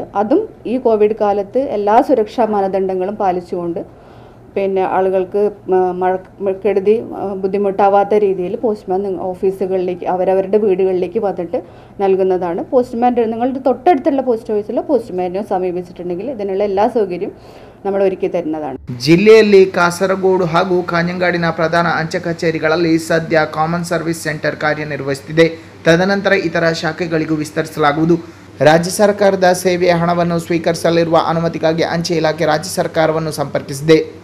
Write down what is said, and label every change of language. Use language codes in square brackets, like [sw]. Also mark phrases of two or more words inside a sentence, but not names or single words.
[ml] അതും ഈ കോവിഡ് കാലത്ത് എല്ലാ സുരക്ഷാ മാനദണ്ഡങ്ങളും പാലിച്ചുകൊണ്ട് പിന്നെ ആളുകൾക്ക് മഴക്കെടുതി ബുദ്ധിമുട്ടാവാത്ത രീതിയിൽ പോസ്റ്റ്മാൻ ഓഫീസുകളിലേക്ക് അവരവരുടെ വീടുകളിലേക്ക് വന്നിട്ട് നൽകുന്നതാണ്. പോസ്റ്റ്മാൻ നിങ്ങളുടെ തൊട്ടടുത്തുള്ള പോസ്റ്റ് ഓഫീസിലോ പോസ്റ്റ്മാനെയോ സമീപിച്ചിട്ടുണ്ടെങ്കിൽ ഇതിനുള്ള എല്ലാ സൗകര്യവും നമ്മൾ ഒരുക്കി തരുന്നതാണ്. [kn] ಜಿಲ್ಲೆಯಲ್ಲಿ ಕಾಸರಗೋಡು ಹಾಗೂ ಕಾಂಜಂಗಾಡಿನ ಪ್ರಧಾನ ಅಂಚೆ ಕಚೇರಿಗಳಲ್ಲಿ ಸದ್ಯ [en] common service centre [kn] ಕಾರ್ಯನಿರ್ವಹಿಸುತ್ತಿದೆ. ತದನಂತರ ಇತರ ಶಾಖೆಗಳಿಗೂ ವಿಸ್ತರಿಸಲಾಗುವುದು. ರಾಜ್ಯ ಸರ್ಕಾರದ ಸೇವೆಯ ಹಣವನ್ನು ಸ್ವೀಕರಿಸಲಿರುವ ಅನುಮತಿಗಾಗಿ ಅಂಚೆ ಇಲಾಖೆ ರಾಜ್ಯ ಸರ್ಕಾರವನ್ನು ಸಂಪರ್ಕಿಸಿದೆ.